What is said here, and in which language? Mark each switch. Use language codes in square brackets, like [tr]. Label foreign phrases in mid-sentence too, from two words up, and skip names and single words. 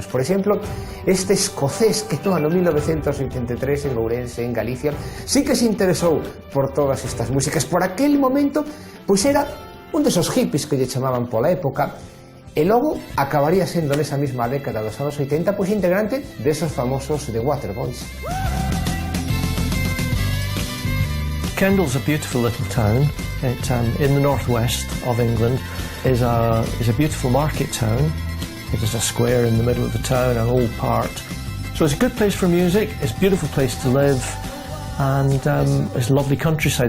[gl] Por exemplo, este escocés que no ano 1983 en Ourense, en Galicia, sí que se interesou por todas estas músicas. Por aquel momento, pois era un desos hippies que lle chamaban pola época, e logo acabaría sendo nesa mesma década dos anos 80 pois integrante desos famosos The Waterboys. [en] Kendal's a beautiful little town. It, in the northwest of England is a beautiful market town. It is a square in the middle of the town, an old part. So it's a good place for music, it's a beautiful place to live, and it's a lovely countryside.